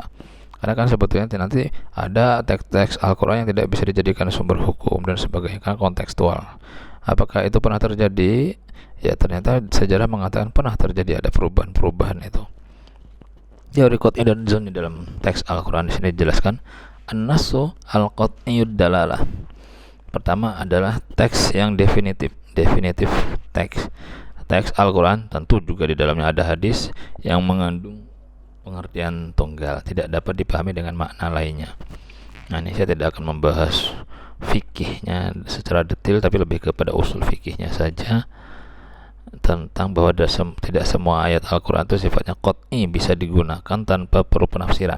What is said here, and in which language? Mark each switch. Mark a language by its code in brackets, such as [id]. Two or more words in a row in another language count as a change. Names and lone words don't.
[id] Karena kan sebetulnya nanti ada teks-teks Al-Quran yang tidak bisa dijadikan sumber hukum dan sebagainya, kan kontekstual. Apakah itu pernah terjadi? Ya ternyata sejarah mengatakan pernah terjadi, ada perubahan-perubahan itu. Teori qat'i dan zonni dalam teks Al-Quran di sini dijelaskan. [ar] النص القطعي الدلالة. [id] Pertama adalah teks yang definitif teks. Teks Al-Quran tentu juga di dalamnya ada hadis yang mengandung pengertian tunggal, tidak dapat dipahami dengan makna lainnya. Nah, ini saya tidak akan membahas fikihnya secara detail, tapi lebih kepada usul fikihnya saja, tentang bahwa tidak semua ayat Al-Quran itu sifatnya qat'i bisa digunakan tanpa perlu penafsiran.